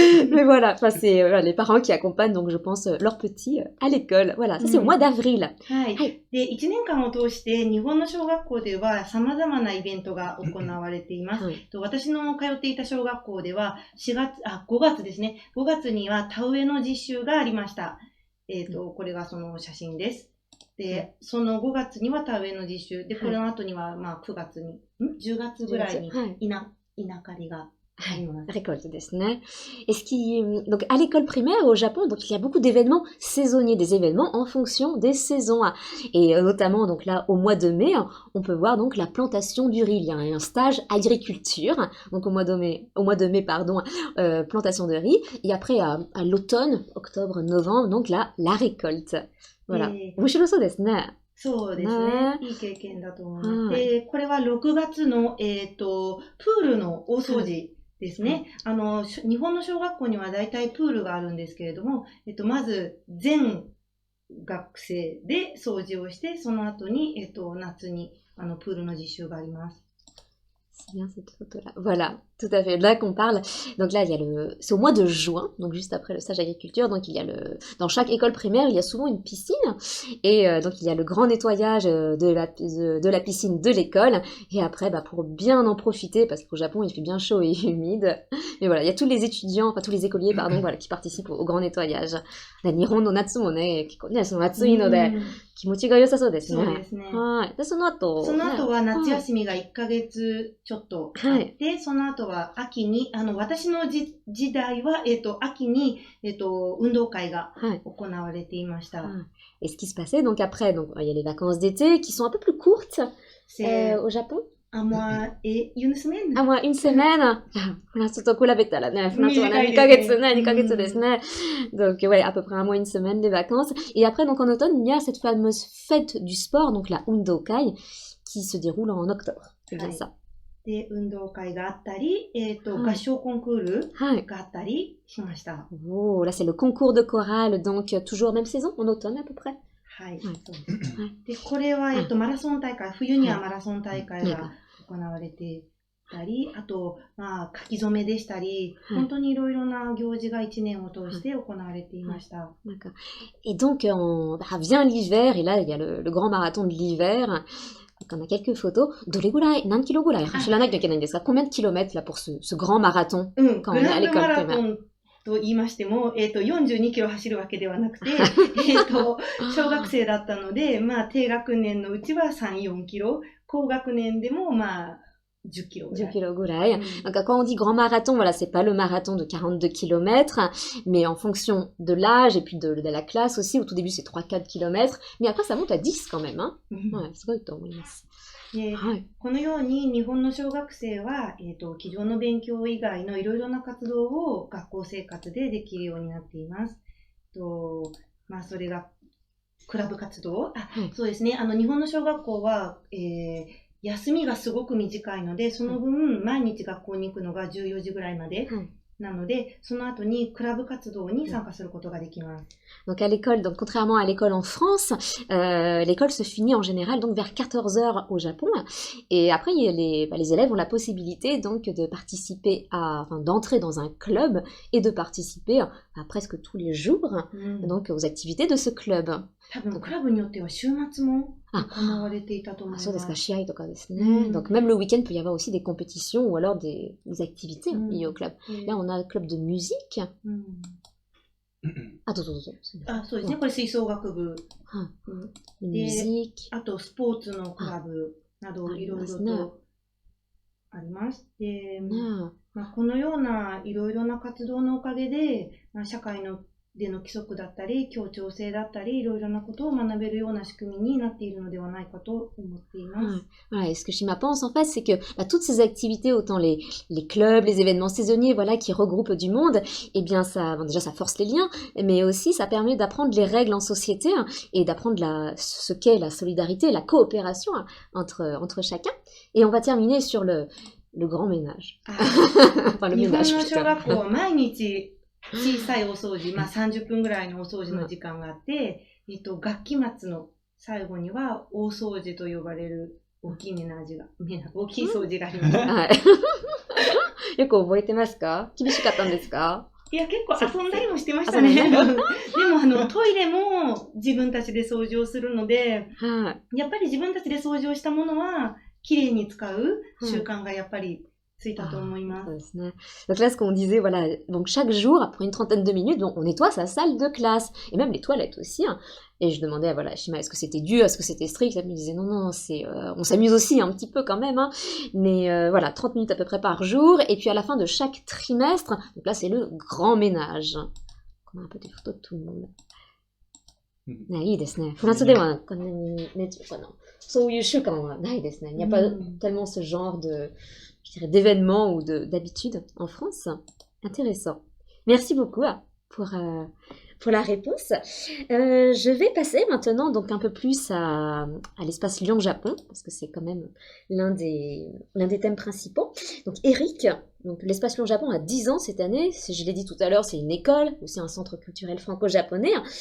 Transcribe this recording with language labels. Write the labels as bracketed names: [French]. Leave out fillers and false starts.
[French] Mais voilà, enfin c'est les parents qui accompagnent donc je pense leurs petits à l'école. Voilà, ça c'est au mois d'avril. [Japanese] はい。で、1年間を通して日本の小学校では様々なイベントが行われています。私の通っていた小学校では5月ですね。 5月には田植えの実習がありました。これがその写真です。で、その5月には田植えの実習で、この後にはまあ9月に、10月ぐらいに稲刈りが。 Récolteですね。 [French] Et donc à l'école primaire au Japon, donc il y a beaucoup d'événements saisonniers, des événements en fonction des saisons. Et notamment donc là au mois de mai, on peut voir donc la plantation du riz. Il y a un stage agriculture, donc au mois de mai pardon, plantation de riz. Et après à l'automne, octobre, novembre, donc là la récolte. [Japanese] Voilà. 面白そうですね。そうですね。いい経験だと思います。で、これは6月の、プールの大掃除ですね。日本の小学校には大体プールがあるんですけれども、まず全学生で掃除をして、その後に、夏にプールの実習があります。 [French] C'est bien cette photo-là. Voilà, tout à fait. Là qu'on parle. Donc là, il y a c'est au mois de juin, donc juste après le stage agriculture. Donc il y a dans chaque école primaire, il y a souvent une piscine. Et donc il y a le grand nettoyage de la piscine de l'école. Et après, pour bien en profiter, parce qu'au Japon, il fait bien chaud et humide. Mais voilà, il y a tous les étudiants, tous les écoliers, voilà, qui participent au grand nettoyage. [Japanese] Nihon no natsu mo ne, kikko ne, atsui no de, 気持ちが良さそうですね。そうですね。はい。で、その後は夏休みが1ヶ月ちょっとあって、その後は秋に、私の時代は、秋に、運動会が行われていました。 [French] Et ce qui se passait, donc après, donc, il y a les vacances d'été qui sont un peu plus courtes au Japon. À moi et une semaine. À moi une semaine. [Japanese] フランスと比べたらね、フランスは2ヶ月ですね。 [French] Donc, ouais, à peu près un mois, une semaine, les vacances. Et après, donc, en automne, il y a cette fameuse fête du sport, donc la Undokai, qui se déroule en octobre. C'est bien ça. [Japanese] で、運動会があったり、合唱コンクールがあったりしました。 [French] Oh, là, c'est le concours de chorale, donc toujours même saison, en automne à peu près. [Japanese] はい、そうですね。で、これは、マラソン大会、冬にはマラソン大会が行われてたり、あと、書き初めでしたり、本当にいろいろな行事が1年を通して行われていました。 [French] Et donc, vient l'hiver, et là, il y a le grand marathon de l'hiver. Donc, on a quelques photos. [Japanese] どれぐらい、何キロぐらい走らないといけないんですか? [French] Combien de kilomètres là pour ce grand marathon quand on est à l'école primaire? [Japanese] と言いましても、42キロ走るわけではなくて、小学生だったので、低学年のうちは3、4キロ、高学年でも 10キロぐら 10 い。キロぐらい。うん [French] Donc, quand on dit grand marathon, voilà, c'est pas le marathon de 42 kilomètres, mais en fonction de l'âge et puis de la classe aussi. Au tout début, c'est 3-4 kilomètres, mais après, ça monte à 10 quand même, hein. [Japanese] はい、すごいと思います。ではい。このように日本の小学生は、机上の勉強以外のいろいろな活動を学校生活でできるようになっています。まあ、それがクラブ活動、はいそうですね。日本の小学校は、休みがすごく短いので、その分、毎日学校に行くのが14時ぐらいまではい。なので、その後にクラブ活動に参加することができます。 [French] Donc à l'école, donc contrairement à l'école en France, l'école se finit en général donc vers 14 heures au Japon. Et après, les élèves ont la possibilité donc de participer d'entrer dans un club et de participer à presque tous les jours donc aux activités de ce club. [Japanese] 多分、クラブによっては週末も行われていたと思います。そうですか、試合とかですね。 [French] Donc même le week-end, peut y avoir aussi des compétitions ou alors des activités liées au club. Là, on a un club de musique. [Japanese] どうぞ。そうですね。これ吹奏楽部。 [French] De musique. [Japanese] あと、スポーツのクラブなど、いろいろとあります。で、このようないろいろな活動のおかげで、社会での規則だったり、協調性だったり、いろいろなことを学べるような仕組みになっているのではないかと思っています。 [French] Voilà, et ce que Shima pense en fait, c'est que toutes ces activités, autant les clubs, les événements saisonniers, voilà, qui regroupent du monde, eh bien ça, déjà ça force les liens, mais aussi ça permet d'apprendre les règles en société et d'apprendre ce qu'est la solidarité, la coopération entre chacun. Et on va terminer sur le grand ménage. Enfin le [Japanese] 日本 [French] ménage [Japanese] の小 [French] plutôt. [Japanese] 学校は毎日小さいお掃除、30分ぐらいのお掃除の時間があって、学期末の最後には大掃除と呼ばれる大きい大きい掃除があります。はい。よく覚えてますか？厳しかったんですか？いや、結構遊んだりもしてましたね。でも、トイレも自分たちで掃除をするので、やっぱり自分たちで掃除をしたものは、きれいに使う習慣がやっぱりついたと思います。 [French] Donc là, ce qu'on disait, voilà, donc chaque jour, après une trentaine de minutes, on nettoie sa salle de classe, et même les toilettes aussi. Hein. Et je demandais à Shima, est-ce que c'était dur, est-ce que c'était strict? Elle me disait non, on s'amuse aussi un petit peu quand même, hein. Mais voilà, 30 minutes à peu près par jour, et puis à la fin de chaque trimestre, donc là c'est le grand ménage. On a un peu des photos de tout le monde. [Japanese] いいですね。フランスではこんなにね、そういう習慣はないですね。 [French] Il n'y a pas tellement ce genre d'événements ou d'habitudes en France. Intéressant. Merci beaucoup pour la réponse. Je vais passer maintenant donc un peu plus à l'espace Lyon-Japon, parce que c'est quand même l'un des thèmes principaux. Donc Eric, donc l'espace Lyon-Japon a 10 ans cette année. Je l'ai dit tout à l'heure, c'est une école, aussi un centre culturel franco-japonais.